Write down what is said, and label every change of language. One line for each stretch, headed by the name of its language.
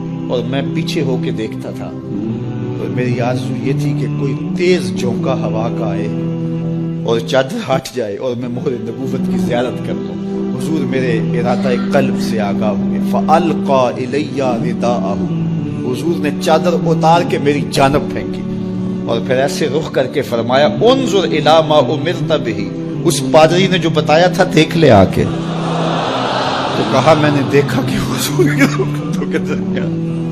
Urdu: اور میں پیچھے ہو کے دیکھتا تھا اور میری آرزو یہ تھی کہ کوئی تیز جھونکا ہوا کا آئے اور چادر ہٹ جائے اور میں مہر نبوت کی زیارت کر لوں. حضور میرے ارادہ قلب سے آگاہ ہوئے.
Arabic: فَأَلْقَى إِلَيَّ رِدَاءَهُ،
Urdu: حضور نے چادر اتار کے میری جانب پھینکی اور پھر ایسے رخ کر کے فرمایا
Arabic: انظر الی ما امرت بہ.
Urdu: اس پادری نے جو بتایا تھا دیکھ لے آ کے. تو کہا میں نے دیکھا کہ حضور کے رخ کے درمیان